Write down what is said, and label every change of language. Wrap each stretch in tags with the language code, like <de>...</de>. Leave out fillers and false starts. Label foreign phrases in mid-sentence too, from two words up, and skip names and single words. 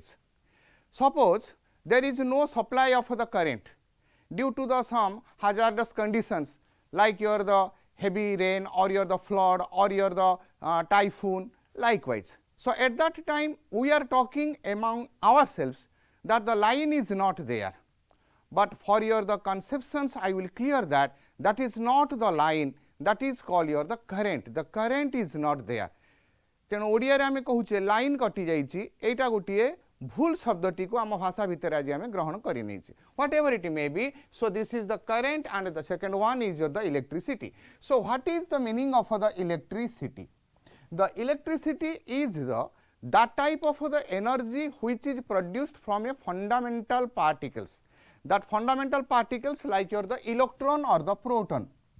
<en>Suppose there is no supply of the current due to the some hazardous conditions like the heavy rain or the flood or the typhoon likewise. So, at that time we are talking among ourselves that the line is not there, but for the conceptions I will clear that that is not the line, that is called the current. The current is not there.</en> <or>ତେଣୁ ଓଡ଼ିଆ ରେ ଆମେ କହୁଛେ ଲାଇନ କଟି ଯାଇଛି, ଏଇଟା ଗୋଟିଏ ଭୁଲ ଶବ୍ଦଟି କୁ ଆମ ଭାଷା ଭିତର ଆଜି ଆମେ ଗ୍ରହଣ କରି ନେଇଛୁ,</or> <en>what ever it may be. so this is the current and the second one is the electricity. so what is the meaning of the electricity? The electricity is that type of the energy which is produced from a fundamental particles. That fundamental particles like the electron or the proton.</en>